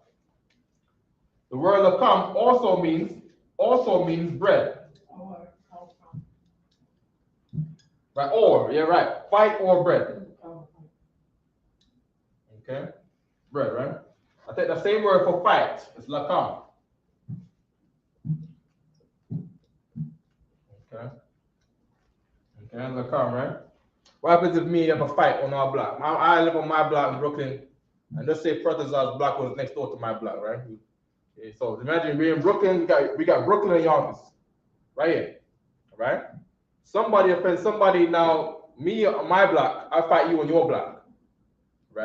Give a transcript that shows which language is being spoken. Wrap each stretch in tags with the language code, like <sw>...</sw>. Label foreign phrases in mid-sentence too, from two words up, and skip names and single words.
<en>The word lakam also means bread. Right, or, yeah, right. Fight or bread. Okay? Bread, right? I take the same word for fight. It's lakam. Okay? Okay, lakam, right? What happens if me have a fight on our block? I live on my block in Brooklyn, and let's say Protozar's block was next door to my block, right? Okay, so imagine we're in Brooklyn, we got Brooklyn and Yonkers. Right here. Right? Somebody offends somebody now. Me on my block, I fight you on your block, right?</en>